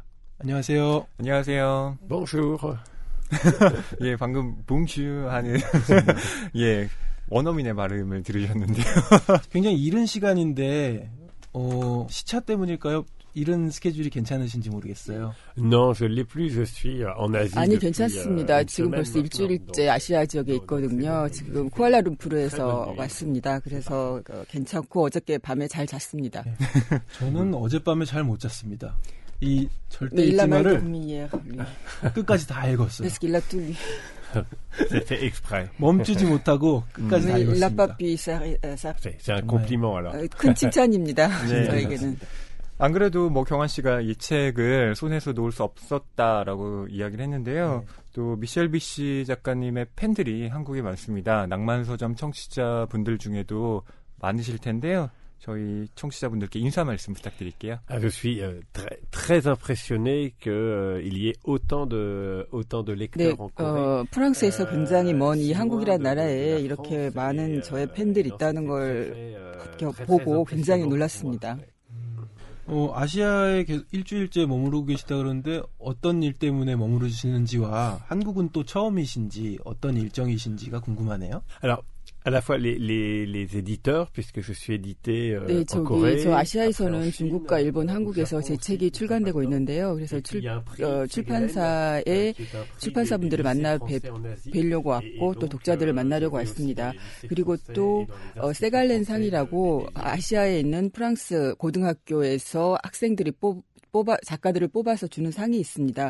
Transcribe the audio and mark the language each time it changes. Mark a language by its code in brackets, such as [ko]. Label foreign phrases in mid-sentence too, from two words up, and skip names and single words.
[ko] 안녕하세요. 안녕하세요. [fr] Bonjour. [ko] 예, 방금 봉슈 하는 예, 원어민의 발음을 들으셨는데요. 굉장히 이른 시간인데 시차 때문일까요? 이런 스케줄이 괜찮으신지 모르겠어요. [fr] Non, je l'ai plus. Je suis en Asie. [ko] 아니 [fr] depuis, [ko] 괜찮습니다. [fr] une [ko] 지금 [fr] semaine [ko] 벌써 일주일째 아시아 지역에 있거든요. 지금 쿠알라룸푸르에서 왔습니다. 그래서 괜찮고 어저께 밤에 잘 잤습니다. 저는 어젯밤에 잘 못 잤습니다. 이 절대 [fr] Mais il a mal [ko] 잊지마를 [fr] dormi hier, lui. [ko] 끝까지 다 읽었어요. [fr] Parce qu'il a tout lu. C'était exprès. [ko] 멈추지 못하고 끝까지 다 [fr] Mais il n'a pas [ko] 읽었습니다. [fr] pu s'arrêter. C'est un compliment alors. [ko] 큰 칭찬입니다. 네. 저에게는. 안 그래도 뭐 경환 씨가 이 책을 손에서 놓을 수 없었다라고 이야기를 했는데요. 또 미셸 비시 작가님의 팬들이 한국에 많습니다. 낭만서점 청취자분들 중에도 많으실 텐데요. 저희 청취자분들께 인사 말씀 부탁드릴게요. [fr] Ah, je suis très impressionné qu'il y ait autant de [ko] 네, [fr] lecteurs en Corée. [ko] 프랑스에서 굉장히 먼 이 한국이라는 나라에 이렇게 많은 저의 팬들이 있다는 걸 보고 굉장히 놀랐습니다. 아시아에 일주일째 머무르고 계시다 그러는데 어떤 일 때문에 머무르시는지와 한국은 또 처음이신지 어떤 일정이신지가 궁금하네요. [fr] Alors, à la fois les éditeurs, puisque je suis édité [ko] 네, [fr] en Corée. [ko] 저 아시아에서는 중국과 일본, 한국에서 제 책이 출간되고 있는데요. 그래서 출판사의 출판사분들을 만나 뵈려고 왔고 또 독자들을 만나려고 왔습니다. 그리고 또 세갈렌 상이라고 아시아에 있는 프랑스 고등학교에서 학생들이 작가들을 뽑아서 주는 상이 있습니다.